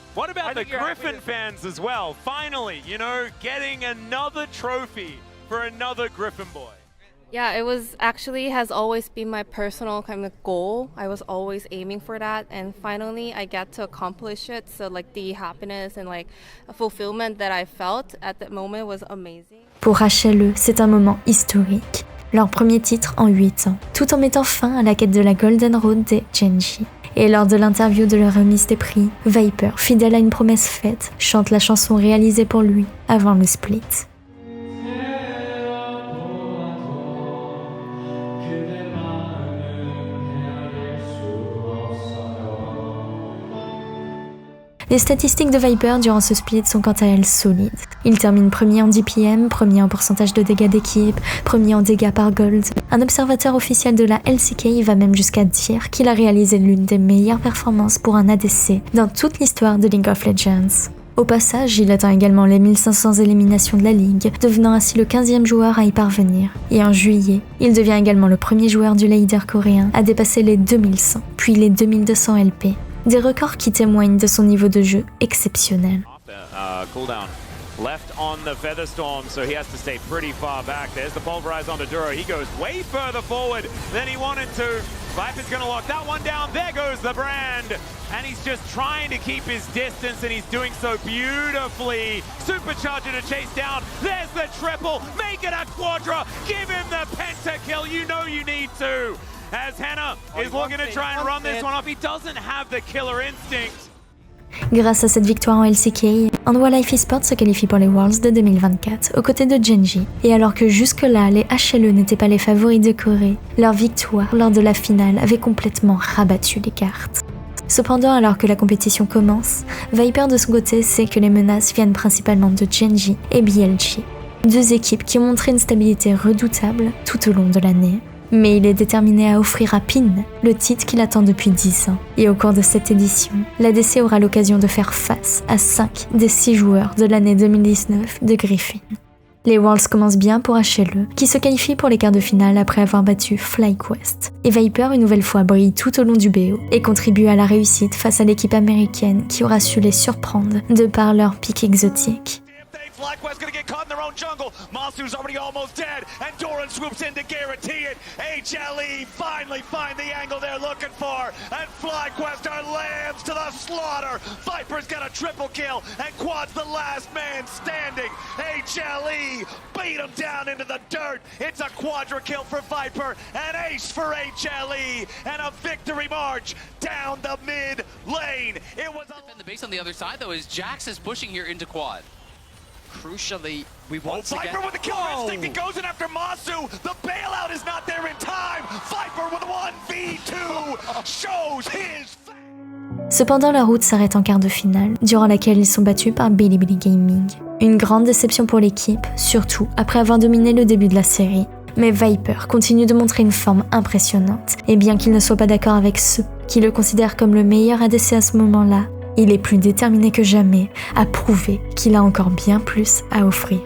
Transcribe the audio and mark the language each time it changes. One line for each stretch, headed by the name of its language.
English: What about the Griffin fans as well? Finally, you know, getting another trophy for another Griffin boy. Yeah, it was actually has always been my personal kind of goal. I was always aiming for that, and finally I get to accomplish it. So like the happiness and like fulfillment that I felt at that moment was amazing.
French: Pour HLE, c'est un moment historique. Leur premier titre en 8 ans, tout en mettant fin à la quête de la Golden Road des Gen.G. Et lors de l'interview de la remise des prix, Viper, fidèle à une promesse faite, chante la chanson réalisée pour lui avant le split. Les statistiques de Viper durant ce split sont quant à elles solides. Il termine premier en DPM, premier en pourcentage de dégâts d'équipe, premier en dégâts par gold. Un observateur officiel de la LCK va même jusqu'à dire qu'il a réalisé l'une des meilleures performances pour un ADC dans toute l'histoire de League of Legends. Au passage, il atteint également les 1500 éliminations de la ligue, devenant ainsi le 15e joueur à y parvenir. Et en juillet, il devient également le premier joueur du leader coréen à dépasser les 2100, puis les 2200 LP. Des records qui témoignent de son niveau de jeu exceptionnel.
English: Cooldown left on the Featherstorm, so he has to stay pretty far back. There's the Pulverize on the Duro. He goes way further forward than he wanted to. Viper's gonna lock that one down. There goes the brand. And he's just trying to keep his distance, and he's doing so beautifully. Supercharger to chase down. There's the triple. Make it a quadra. Give him the pentakill. You know you need to. As Hannah is looking to try and run this one off. He doesn't have the killer instinct.
French: Grâce à cette victoire en LCK, Hanwha Life Esports se qualifie pour les Worlds de 2024 aux côtés de Gen.G. Et alors que jusque-là, les HLE n'étaient pas les favoris de Corée, leur victoire lors de la finale avait complètement rabattu les cartes. Cependant, alors que la compétition commence, Viper de son côté sait que les menaces viennent principalement de Gen.G et BLG, deux équipes qui ont montré une stabilité redoutable tout au long de l'année. Mais il est déterminé à offrir à PIN le titre qu'il attend depuis 10 ans. Et au cours de cette édition, l'ADC aura l'occasion de faire face à 5 des 6 joueurs de l'année 2019 de Griffin. Les Worlds commencent bien pour HLE, qui se qualifie pour les quarts de finale après avoir battu FlyQuest. Et Viper, une nouvelle fois, brille tout au long du BO et contribue à la réussite face à l'équipe américaine qui aura su les surprendre de par leur pic exotique.
English: FlyQuest gonna get caught in their own jungle. Masu's already almost dead, and Doran swoops in to guarantee it. HLE finally find the angle they're looking for, and FlyQuest are lambs to the slaughter. Viper's got a triple kill, and Quad's the last man standing. HLE beat him down into the dirt. It's a quadra kill for Viper, an ace for HLE, and a victory march down the mid lane. It was the base on the other side though is Jax is pushing here into Quad. Crucially, we once again... Viper with the killer instinct, he goes in after Masu. The bailout is not there in time. Viper with 1v2 shows his...
French: Cependant, la route s'arrête en quart de finale, durant laquelle ils sont battus par Bilibili Gaming. Une grande déception pour l'équipe, surtout après avoir dominé le début de la série. Mais Viper continue de montrer une forme impressionnante, et bien qu'il ne soit pas d'accord avec ceux qui le considèrent comme le meilleur ADC à ce moment-là, il est plus déterminé que jamais à prouver qu'il a encore bien plus à offrir.